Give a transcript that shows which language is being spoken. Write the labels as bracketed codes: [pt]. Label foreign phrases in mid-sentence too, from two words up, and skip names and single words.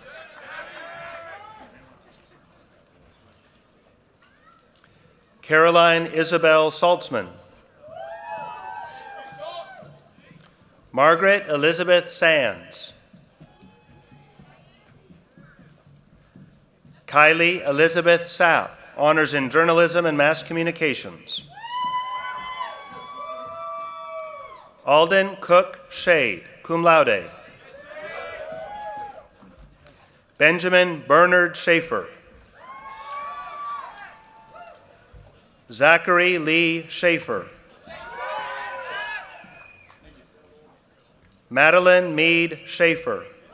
[en] Caroline Isabel Saltzman. Margaret Elizabeth Sands. Kylie Elizabeth Sapp, honors in journalism and mass communications. Alden Cook Shade, [la] cum laude. Benjamin Bernard Schaefer. Zachary Lee Schaefer. Madeline Meade Schaefer.